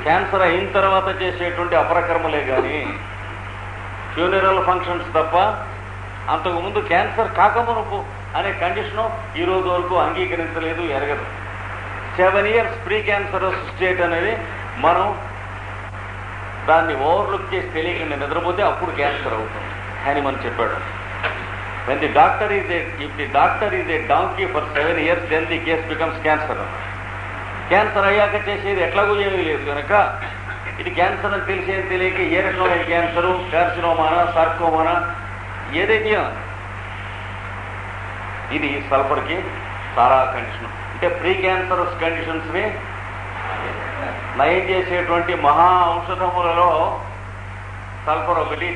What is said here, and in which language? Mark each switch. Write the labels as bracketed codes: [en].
[te] Cancer అయిన తర్వాత చేసేటువంటి అపరకర్మలే కానీ ఫ్యూనరల్ ఫంక్షన్స్ తప్ప అంతకుముందు క్యాన్సర్ కాకమునుపు అనే కండిషను ఈ రోజు వరకు అంగీకరించలేదు, ఎరగదు. [en] 7 years [te] ప్రీ క్యాన్సరస్ స్టేట్ అనేది మనం దాన్ని ఓవర్లుక్ చేసి తెలియకుండా నిద్రపోతే అప్పుడు క్యాన్సర్ అవుతుంది అని మనం చెప్పాడు. [en] If the doctor is a donkey for 7 years, then the case becomes cancer. [te] Cancer అయ్యాక చేసేది ఎట్లాగూ ఏమీ లేదు కనుక ఇది క్యాన్సర్ అని తెలిసేది తెలియక ఏ రకమైన క్యాన్సరు, కార్సినోమానా, సార్కోమానా ఏదైతే ఇది సల్ఫర్కి చాలా కండిషన్. అంటే ప్రీ క్యాన్సరస్ కండిషన్స్ని నయం చేసేటువంటి మహా ఔషధములలో సల్ఫర్ ఒకటి.